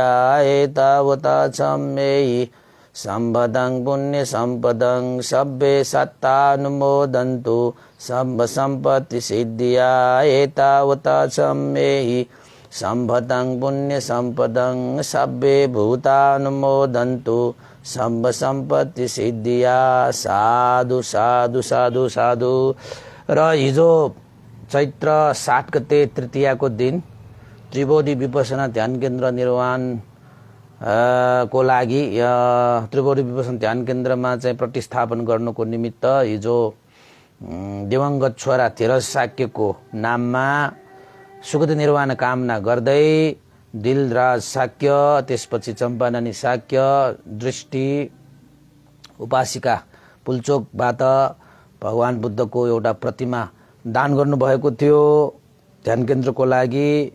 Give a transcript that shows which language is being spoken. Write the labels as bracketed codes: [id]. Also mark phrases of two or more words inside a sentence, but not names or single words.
[pi] एतावता चम्मेहि सम्पदं पुण्य सम्पदं सब्बे सत्तानुमोदन्तु सम्भ सम्पत्ति सिद्धिया। एतावता चम्मेहि सम्पदं पुण्य सम्पदं सब्बे भूतानुमोदन्तु सम्भ सम्पत्ति सिद्धिया। साधु साधु साधु साधु। [ne] र हिजो चैत्र 7 गते तृतीयाको दिन त्रिवेदी विपसना ध्यान केन्द्र निर्माण को लागि त्रिवेदी विपसना ध्यान केन्द्रमा चाहिँ प्रतिस्थापन गर्नुको निमित्त हिजो दिवंगत छोरा धीरज शाक्यको नाममा सुगति निर्वाण कामना गर्दै दिलराज शाक्य, त्यसपछि चम्पानानी शाक्य, दृष्टि उपासिका पुल्चोकबाट भगवान बुद्धको एउटा प्रतिमा दान गर्नुभएको थियो ध्यान केन्द्रको लागि।